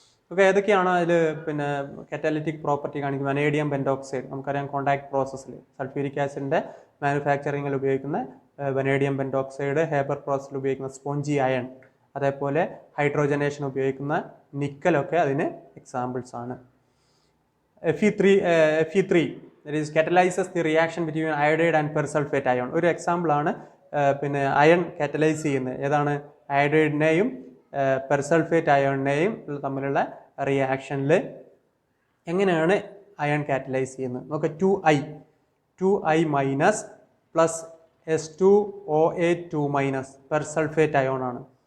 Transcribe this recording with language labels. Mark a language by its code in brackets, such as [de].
[ml] Okay, ഏതൊക്കെയാണ് അതിൽ catalytic property കാണിക്കുന്നത്? Vanadium pentoxide. നമുക്കറിയാം, കോണ്ടാക്ട് പ്രോസസ്സിൽ സൾഫ്യൂരിക് ആസിഡിൻ്റെ മാനുഫാക്ചറിങ്ങിൽ ഉപയോഗിക്കുന്ന വനേഡിയം പെൻറ്റോക്സൈഡ്, ഹേബർ പ്രോസസ്സിൽ ഉപയോഗിക്കുന്ന സ്പോഞ്ചി അയൺ, അതേപോലെ ഹൈഡ്രോജനേഷൻ ഉപയോഗിക്കുന്ന നിക്കലൊക്കെ അതിന് എക്സാമ്പിൾസ് ആണ്. [en] Fe3 that is catalyzes the reaction between iodide and persulfate ion. [ml] ഒരു എക്സാമ്പിളാണ് അയൺ കാറ്റലൈസ് ചെയ്യുന്നത്. ഏതാണ്? അയോഡൈഡിനെയും പെർസൾഫേറ്റ് അയോണിനെയും തമ്മിലുള്ള റിയാക്ഷനിൽ എങ്ങനെയാണ് അയൺ കാറ്റലൈസ് ചെയ്യുന്നത് നോക്കുക. 2I minus plus H2OH2- പെർസൾഫേറ്റ് ion ആണ്.